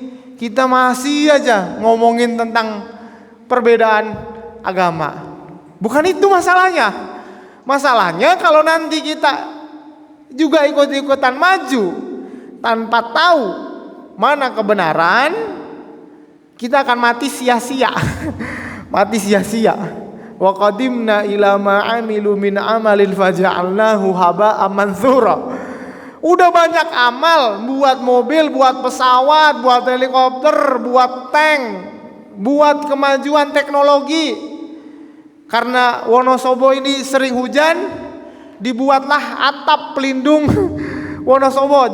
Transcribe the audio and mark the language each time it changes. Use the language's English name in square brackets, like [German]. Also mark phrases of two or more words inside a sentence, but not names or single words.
[Indonesian] Kita masih aja ngomongin tentang perbedaan agama. Bukan itu masalahnya. Masalahnya kalau nanti kita juga ikut-ikutan maju tanpa tahu mana kebenaran, kita akan mati sia-sia. Mati sia-sia. [Arabic] وقدمنا إلى ما عملوا من عمل فجعلناه هباء منثورا. [Indonesian] Udah banyak amal, buat mobil, buat pesawat, buat helikopter, buat tank, buat kemajuan teknologi. Karena Wonosobo ini sering hujan, dibuatlah atap pelindung Wonosobo.